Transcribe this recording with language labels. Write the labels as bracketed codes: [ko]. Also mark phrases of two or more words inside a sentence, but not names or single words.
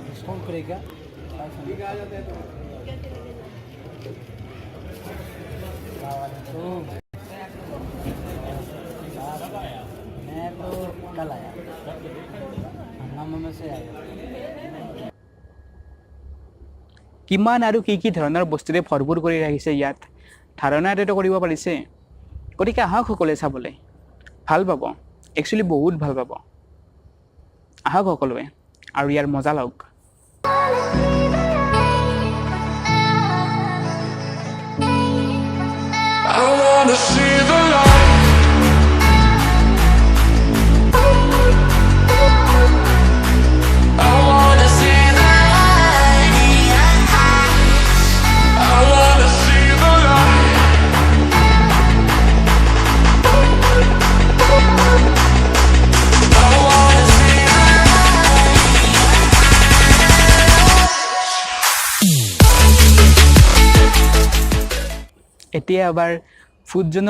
[hi] फोन करेगा मैं तो कल आया हंगामा में से आया [as] কিমান আৰু কি ধৰণৰ বস্তুৰে ভৰপূৰ কৰি ৰাখিছে ইয়াত ধাৰণা এটাটো কৰিব পাৰিছে গতিকে আহক সকলোৱে চাবলৈ ভাল পাব একচুৱেলি বহুত ভাল পাব আহক সকলোৱে আৰু ইয়াৰ মজা লওক [en] I wanna see the light. I wanna see the light. I wanna see the light. I wanna see the [as] এতিয়া এবাৰ [en] food zone